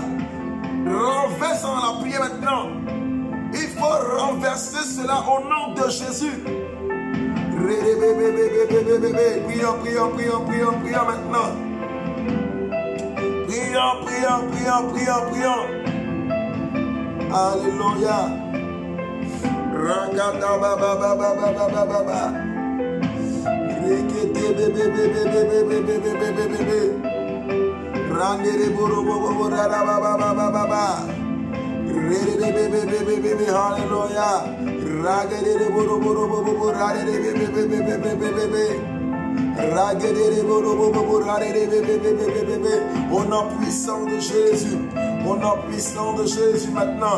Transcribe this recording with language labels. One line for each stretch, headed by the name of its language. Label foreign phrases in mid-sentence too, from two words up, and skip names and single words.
French: Renverse dans la prière maintenant. Il faut renverser cela au nom de Jésus. Prions maintenant. Prions. Alléluia. Rakata baba baba baba baba. Rekete bebe. Randere boro baba baba baba. Alléluia. Au nom puissant de Jésus. Au nom puissant de Jésus maintenant.